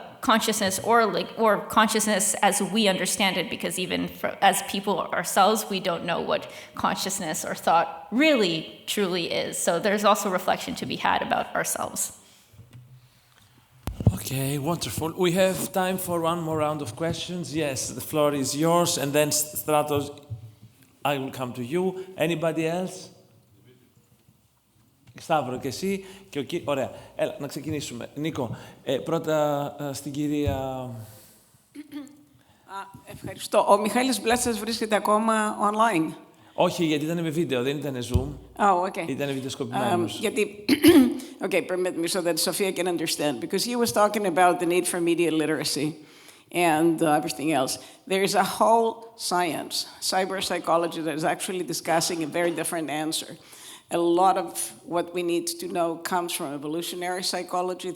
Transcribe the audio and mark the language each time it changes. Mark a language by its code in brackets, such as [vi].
[en] consciousness or consciousness as we understand it, because even as people ourselves, we don't know what consciousness or thought really, truly is. So there's also reflection to be had about ourselves. Okay, wonderful. We have time for one more round of questions. Yes, the floor is yours, and then Stratos, I will come to you. Anybody else? [el] Σταύρο και εσύ και ο κύριος. Ωραία. Έλα, να ξεκινήσουμε. Νίκο, πρώτα στην κυρία... Ευχαριστώ. Ο Μιχάλης Μπλάτσας βρίσκεται ακόμα online. Όχι, γιατί ήταν με βίντεο, δεν ήταν Zoom. [en] Oh, okay. [el] Ήταν βιντεοσκοπημένος. Γιατί... [en] Okay, permit me so that Sophia can understand. Because he was talking about the need for media literacy and everything else. There is a whole science, cyber psychology, that is actually discussing a very different answer. A lot of what we need to know comes from evolutionary psychology.